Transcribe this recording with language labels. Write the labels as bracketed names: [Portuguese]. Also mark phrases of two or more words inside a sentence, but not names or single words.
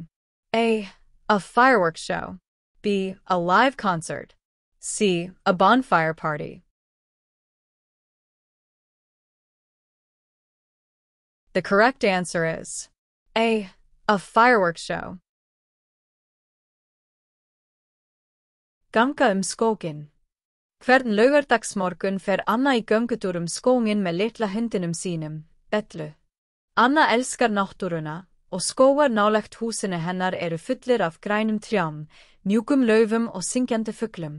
[English] A. A fireworks show. B. A live concert. C. A bonfire party. The correct answer is A. A fireworks show. [Icelandic] Ganga skóginn. Hvern laugardagsmorgun fer Anna í göngutúr skóginn með litla hundinum sínum, Bellu. Anna elskar náttúruna og skógar nálægt húsinu hennar eru fullir af grænum trjám, mjúkum laufum og syngjandi fuglum.